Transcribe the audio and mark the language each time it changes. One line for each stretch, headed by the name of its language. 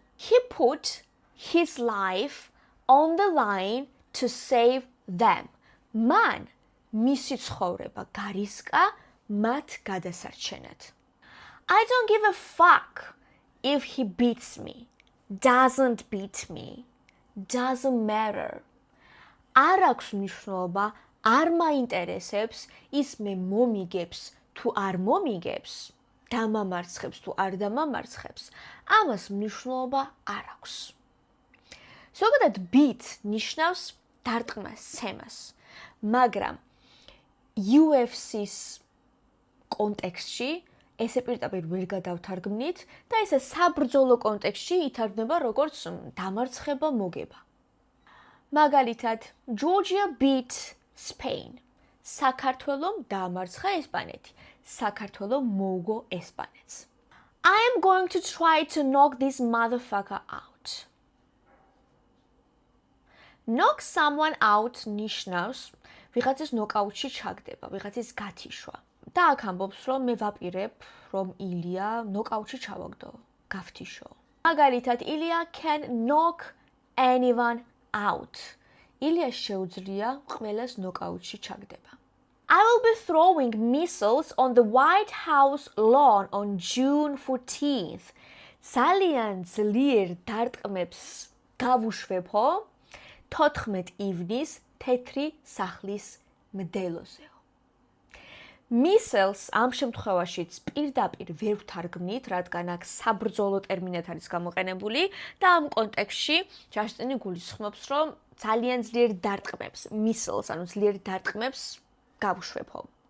English: He put his life on the line to save them.
Georgian: Man მისი ცხოვრება გარისკა მათ გადასარჩენად.
English: I don't give a fuck if he beats me, doesn't beat me, doesn't matter.
Georgian: არ აქვს მნიშვნელობა, არ მაინტერესებს ის მე მომიგებს თუ არ მომიგებს, დამამარცხებს თუ არ დამამარცხებს, ამას მნიშვნელობა არ აქვს. ზოგადად beat ნიშნავს დარტყმას, ცემას, მაგრამ UFC-ს კონტექსტში ესე პირდაპირ ვერ გადავთარგმნით და ესე საბრძოლო კონტექსტში ითარგმნება როგორც დამარცხება, მოგება. მაგალითად,
English: Georgia beat Spain.
Georgian: საქართველომ დაამარცხა ესპანეთი. საქართველო მოუგო ესპანეთს.
English: I am going to try to knock this motherfucker out. Knock someone out
Georgian: ნიშნავს ვიღაცის ნოკაუტში ჩაგდება, ვიღაცის გათიშვა. და აქ ამბობს, რომ მე ვაპირებ, რომ ილია ნოკაუტში ჩავაგდო, გავთიშო. მაგალითად,
English: ილია can knock anyone out.
Georgian: ილიას შეუძლია ყველას ნოკაუტში ჩაგდება.
English: I will be throwing missiles on the White House lawn on June 14th.
Georgian: ძალიან ძლიერ დარტყმებს გავუშვებო 14 ივნის თეთრი სახლის მდელოზეო. Missiles ამ შემთხვევაშიც პირდაპირ ვერ ვთარგმნით, რადგან აქ საბრძოლო ტერმინად არის გამოყენებული და ამ კონტექსტში ჯასტინი გულისხმობს, რომ ძალიან ძლიერ დარტყმებს, missiles, ანუ ძლიერ დარტყმებს გავუშვებო.